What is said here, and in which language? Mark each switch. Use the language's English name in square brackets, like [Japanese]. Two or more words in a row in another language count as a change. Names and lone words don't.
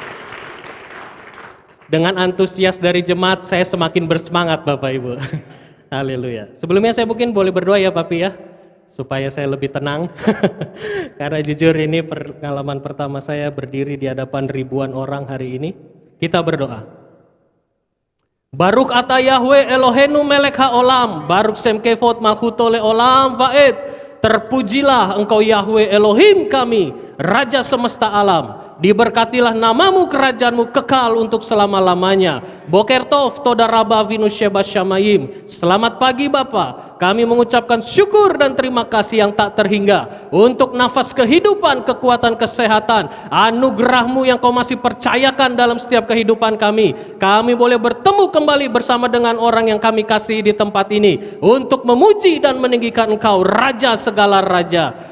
[Indonesian] Dengan antusias dari jemaat saya semakin bersemangat Bapak Ibu. Haleluya. Sebelumnya saya mungkin boleh berdoa ya Papi ya, supaya saya lebih tenang. Karena jujur ini pengalaman pertama saya berdiri di hadapan ribuan orang hari ini. Kita berdoa. [Hebrew] ברוך אתה יהוה אלוהינו מלך העולם, ברוך שם כבוד מלכותו לעולם ועד. [Indonesian] Terpujilah engkau Yahweh Elohim kami, Raja semesta alam. Diberkatilah namamu, kerajaanmu kekal untuk selama-lamanya. [Hebrew] בוקר טוב תודה רבה אבינו שבה שמיים. [Indonesian] Selamat pagi Bapa. Kami mengucapkan syukur dan terima kasih yang tak terhingga untuk nafas kehidupan, kekuatan, kesehatan, anugerah-Mu yang Kau masih percayakan dalam setiap kehidupan kami. Kami boleh bertemu kembali bersama dengan orang yang kami kasih di tempat ini untuk memuji dan meninggikan Engkau, Raja segala raja.